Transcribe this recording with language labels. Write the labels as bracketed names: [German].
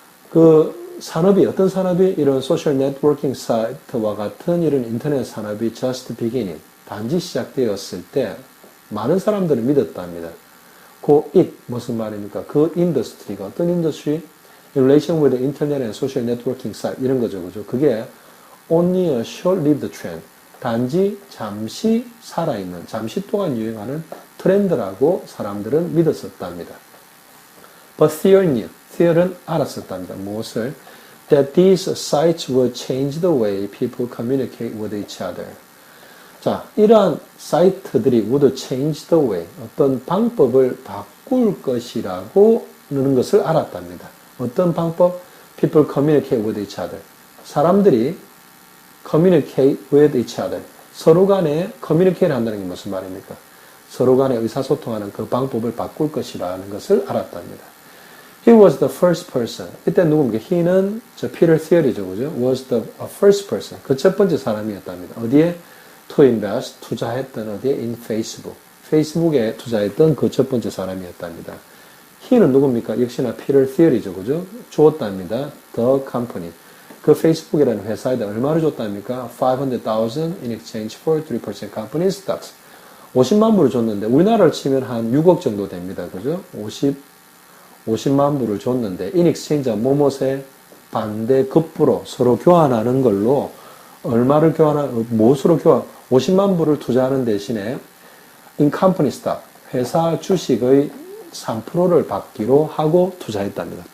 [Korean] 그 산업이, 어떤 산업이 이런 소셜 네트워킹 사이트와 같은 이런 인터넷 산업이 [English] just beginning, [Korean] 단지 시작되었을 때 많은 사람들을 믿었답니다. 그 it, 무슨 말입니까? 그 인더스트리가 어떤 인더스트리? [English] In relation with the internet and social networking site, [Korean] 이런 거죠. 그죠? 그게 [English] only a short-lived trend. [Korean] 단지 잠시 살아있는, 잠시 동안 유행하는 트렌드라고 사람들은 믿었었답니다. [English] But Thiel knew, [Korean] Thiel은 알았었답니다. 무엇을? [English] that these sites will change the way people communicate with each other. [Korean] 자, 이러한 사이트들이 [English] would change the way, [Korean] 어떤 방법을 바꿀 것이라고 하는 것을 알았답니다. 어떤 방법? [English] People communicate with each other. 사람들이 communicate with each other. [Korean] 서로 간에 communicate 한다는 게 무슨 말입니까? 서로 간에 의사소통하는 그 방법을 바꿀 것이라는 것을 알았답니다. [English] He was the first person. [Korean] 이때 누굽니까? He는 Peter Thiel이죠, 그죠? [English] Was the first person. [Korean] 그 첫 번째 사람이었답니다. 어디에? [English] To invest, [Korean] 투자했던 어디에? [English] In Facebook. [Korean] 페이스북에 투자했던 그 첫 번째 사람이었답니다. He는 누굽니까? 역시나 Peter Thiel이죠, 그죠? 주었답니다. [English] The company. [Korean] 그 페이스북이라는 회사에다 얼마를 줬답니까? [English] 500,000 in exchange for 3% company stocks. [Korean] 50만 불을 줬는데, 우리나라를 치면 한 6억 정도 됩니다, 그죠? 50만 불을 줬는데, [English] in exchange, [Korean] 뭐뭐에 반대급부로 서로 교환하는 걸로, 얼마를 무엇으로 50만 불을 투자하는 대신에, [English] in company stock, [Korean] 회사 주식의 3%를 받기로 하고 투자했답니다.